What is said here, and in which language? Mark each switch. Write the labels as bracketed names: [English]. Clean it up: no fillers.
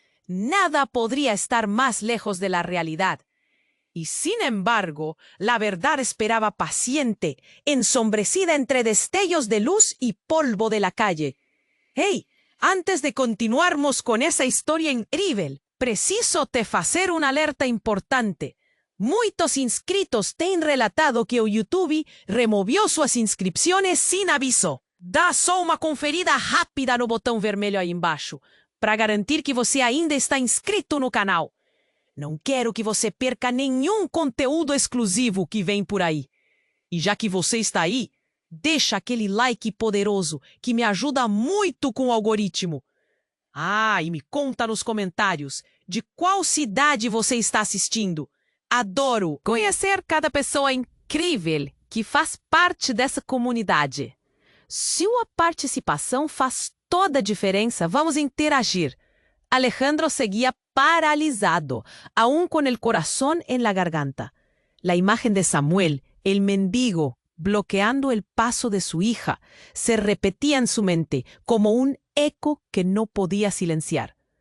[Spanish] Nada podría estar más lejos de la realidad. Y sin embargo, la verdad esperaba paciente, ensombrecida entre destellos de luz y polvo de la calle. ¡Hey! [Portuguese] Antes de continuarmos con esa historia increíble, preciso te hacer una alerta importante. Muitos inscritos têm relatado que o YouTube removeu suas inscrições sem aviso. Dá só uma conferida rápida no botão vermelho aí embaixo, para garantir que você ainda está inscrito no canal. Não quero que você perca nenhum conteúdo exclusivo que vem por aí. E já que você está aí, deixa aquele like poderoso que me ajuda muito com o algoritmo. E me conta nos comentários de qual cidade você está assistindo. Adoro conhecer cada pessoa incrível que faz parte dessa comunidade. Sua participação faz toda a diferença. Vamos interagir. [Spanish] Alejandro seguía paralizado, aún con el corazón en la garganta. La imagen de Samuel, el mendigo, bloqueando el paso de su hija, se repetía en su mente como un eco que no podía silenciar.